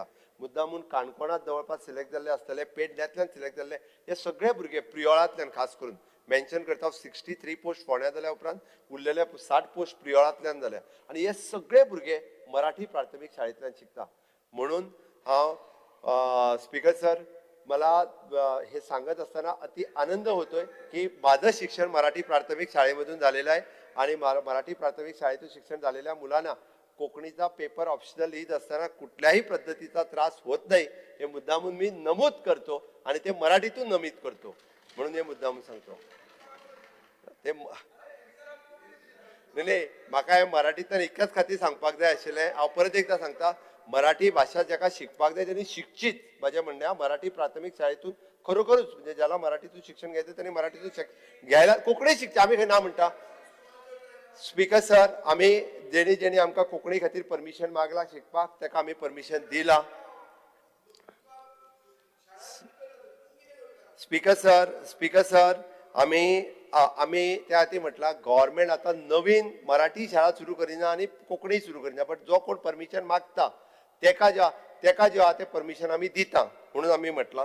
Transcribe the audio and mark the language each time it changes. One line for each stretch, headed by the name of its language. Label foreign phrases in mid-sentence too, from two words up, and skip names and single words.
Konkani: मुद्दामून काणकोणांत जवळपास सिलेक्ट जाल्ले आसतले, पेडण्यातल्यान सिलेक्ट जाल्ले हे सगळे भुरगे प्रियोळांतल्यान खास करून मेन्शन करता 63 पोस्ट फोंड्या जाल्या उपरांत उरलेले 60 पोस्ट प्रियोळांतल्यान जाल्या आनी हे सगळे भुरगे मराठी प्राथमीक शाळेंतल्यान शिकता.
Marathi: म्हणून हांव
English: speaker sir
Marathi: मला हे सांगत असताना अति आनंद होतोय की माझं शिक्षण मराठी प्राथमिक शाळेमधून झालेलं आहे आणि मराठी प्राथमिक शाळेतून शिक्षण झालेल्या मुलांना कोकणीचा पेपर ऑप्शनल लिहित असताना कुठल्याही पद्धतीचा त्रास होत नाही हे मुद्दामून मी नमूद करतो आणि ते मराठीतून नमूद करतो म्हणून हे मुद्दामून सांगतो.
Konkani: ते नाही म्हाका हे मराठीतल्यान इतल्याच खातीर सांगपाक जाय आशिल्लें. हांव परत एकदा सांगता मराठी भाषा जाका शिकपाक जाय त्यांनी शिकचीच.
Marathi: माझ्या म्हणण्या मराठी प्राथमिक शाळेतून खरोखरच म्हणजे ज्याला मराठीतून शिक्षण घ्यायचं त्यांनी मराठीतून घ्यायला
Konkani: कोंकणी शिकचे. आम्ही ना म्हणटा
English: speaker sir
Konkani: आम्ही जेणी जेणी आमकां कोंकणी खातीर परमिशन मागला शिकपाक ताका आमी परमिशन दिला.
English: speaker sir
Konkani: आम्ही आम्ही त्या खातीर म्हटला गव्हर्मेंट आता नवीन मराठी शाळा सुरू करिना आणि कोंकणी सुरू करिना, बट जो कोण परमिशन मागता तेका जे आहा ते परमिशन आमी दिता म्हणून आमी म्हटला.